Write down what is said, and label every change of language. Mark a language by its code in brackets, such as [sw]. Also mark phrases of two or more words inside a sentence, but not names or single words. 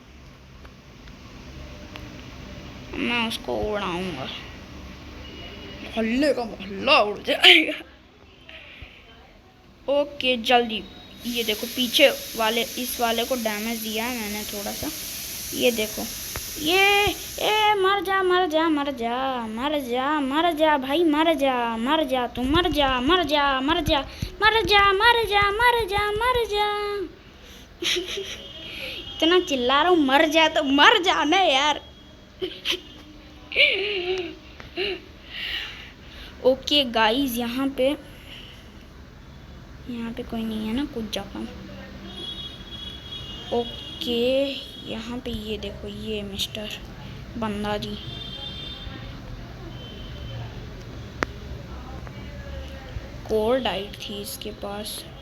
[hi] मैं उसको उड़ाऊंगा, हल्ले का मोहल्ला उड़ जाएगा। ओके जल्दी, ये देखो पीछे वाले, इस वाले को डैमेज दिया है मैंने थोड़ा सा। ये देखो, ये मर जा मर जा मर जा मर जा मर जा भाई, मर जा मर जा, तू मर जा मर जा मर जा मर जा मर जा मर जा मर जा। इतना चिल्ला रहा हूँ, मर जा तो मर जा ना यार। [en] okay guys, [hi] यहाँ पे कोई नहीं है ना, कुछ जाता हूँ। ओके यहाँ पे ये देखो, ये मिस्टर बंदा जी, कोल्ड डाइट थी इसके पास।